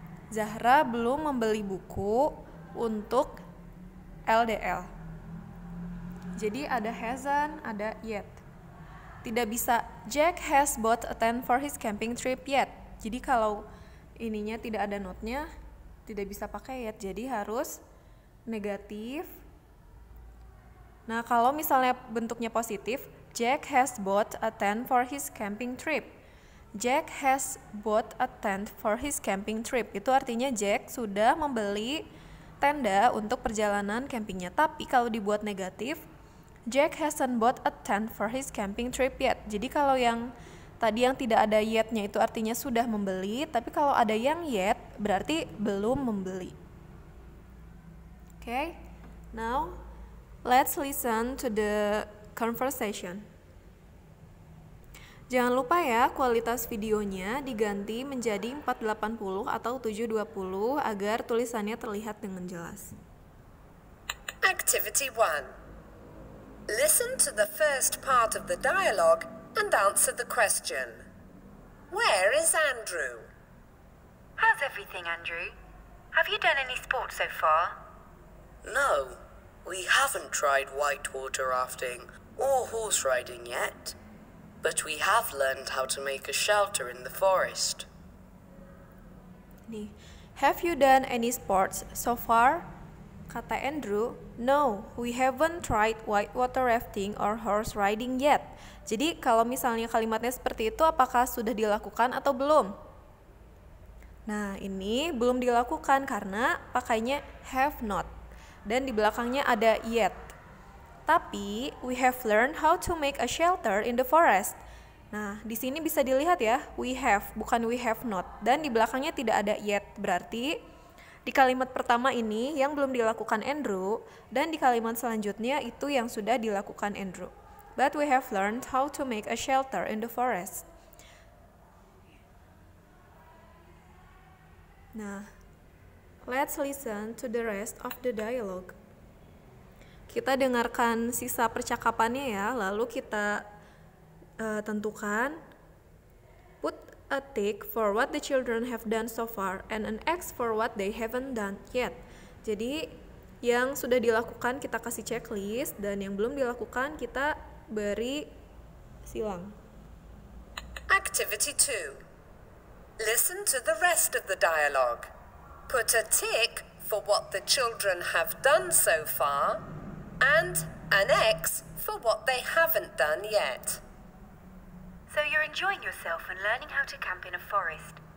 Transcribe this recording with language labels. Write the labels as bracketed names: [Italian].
[Indonesian] Zahra belum membeli buku untuk LDL. Jadi ada hasn't, ada yet. Tidak bisa [English] Jack has bought a tent for his camping trip yet. [Indonesian] Jadi kalau ininya tidak ada notnya, tidak bisa pakai yet. Jadi harus negatif. Nah, kalau misalnya bentuknya positif, [English] Jack has bought a tent for his camping trip. Jack has bought a tent for his camping trip. [Indonesian] Itu artinya Jack sudah membeli tenda untuk perjalanan campingnya. Tapi kalau dibuat negatif, [English] Jack hasn't bought a tent for his camping trip yet. [Indonesian] Jadi kalau yang tadi yang tidak ada yet-nya itu artinya sudah membeli. Tapi kalau ada yang yet, berarti belum membeli. [English] Okay, now let's listen to the conversation. [Indonesian] Jangan lupa ya, kualitas videonya diganti menjadi 480 atau 720 agar tulisannya terlihat dengan jelas. [English] Activity 1. Listen to the first part of the dialogue and answer the question. Where is Andrew? How's everything, Andrew? Have you done any sport so far? No, we haven't tried whitewater rafting or horse riding yet, but we have learned how to make a shelter in the forest. Nih, have you done any sports so far? Kata Andrew, no, we haven't tried whitewater rafting or horse riding yet. [Indonesian] Jadi kalau misalnya kalimatnya seperti itu, apakah sudah dilakukan atau belum? Nah, ini belum dilakukan karena pakainya [English] have not. [Indonesian] Dan di belakangnya ada yet. Tapi, [English] we have learned how to make a shelter in the forest. [Indonesian] Nah, di sini bisa dilihat ya, [English] we have, [Indonesian] bukan [English] we have not. [Indonesian] Dan di belakangnya tidak ada yet, berarti di kalimat pertama ini yang belum dilakukan Andrew, dan di kalimat selanjutnya itu yang sudah dilakukan Andrew. [English] But we have learned how to make a shelter in the forest. Nah, let's listen to the rest of the dialogue. [Indonesian] Kita dengarkan sisa percakapannya ya, lalu kita tentukan. [English] Put a tick for what the children have done so far and an X for what they haven't done yet. [Indonesian] Jadi yang sudah dilakukan kita kasih checklist dan yang belum dilakukan kita beri silang. [English] Activity 2. Listen to the rest of the dialogue. Put a tick for what the children have done so far and an X for what they haven't done yet. So you're enjoying yourself and learning how to camp in a forest.